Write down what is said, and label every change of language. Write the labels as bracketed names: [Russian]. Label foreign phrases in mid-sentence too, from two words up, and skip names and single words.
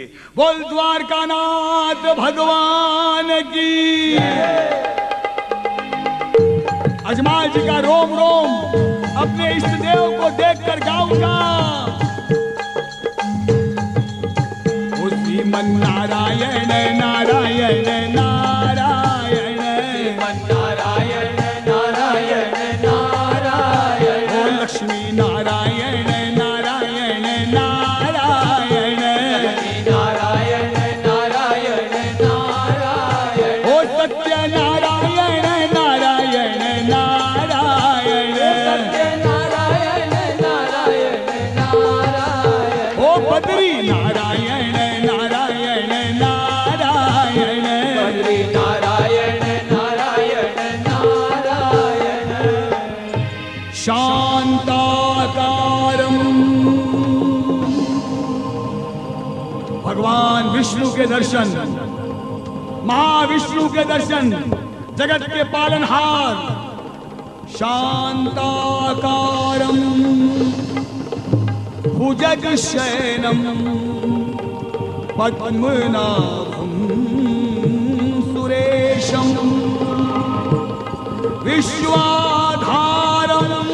[Hindi] बोल द्वारकानाथ भगवान की। अजमाल जी का रोम रोम अपने इष्ट देव को देखकर गाऊंगा। उसी मन नारायण नारायण नारायण नारायण नारायण नारायण ओ लक्ष्मी नारायण नारायण नारायण नारायण नारायण नारायण ओ सत्य नारायण नारायण नारायण नारायण नारायण नारायण ओ बद्री नारायण नारायण नारायण बद्री नारायण नारायण नारायण शांताकारं भगवान विष्णु के दर्शन, महाविष्णु के दर्शन, जगत के पालनहार। [Sanskrit] शांताकारं भुजगशयनं पद्मनाभं सुरेशं विश्वाधारं